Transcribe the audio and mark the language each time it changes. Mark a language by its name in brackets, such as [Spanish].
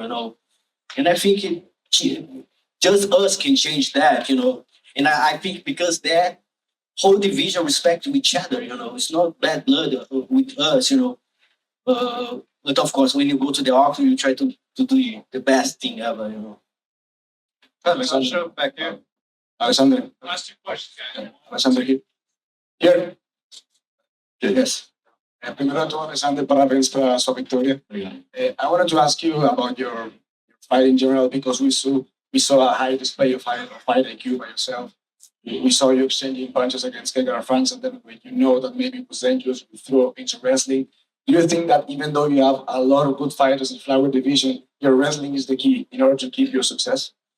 [English] You know, and I think just us can change that. You know, and I think because that whole division respect each other. You know, it's not bad blood with us. You know, but of course, when you go to the auction, you try to do the best thing ever. You know. Alexander, back here. Alexander, Last two questions, guys. Alexander here. Here. Yes. [Portuguese] Primero de todo, Alexander, parabéns para sua vitória. [English] I wanted to ask you about your fight in general because we saw a high display of fight IQ by yourself. We saw you exchanging punches against Gegard France, and then when you know that maybe it was dangerous, you threw into wrestling. Do you think that even though you have a lot of good fighters in flyweight division, your wrestling is the key in order to keep your success?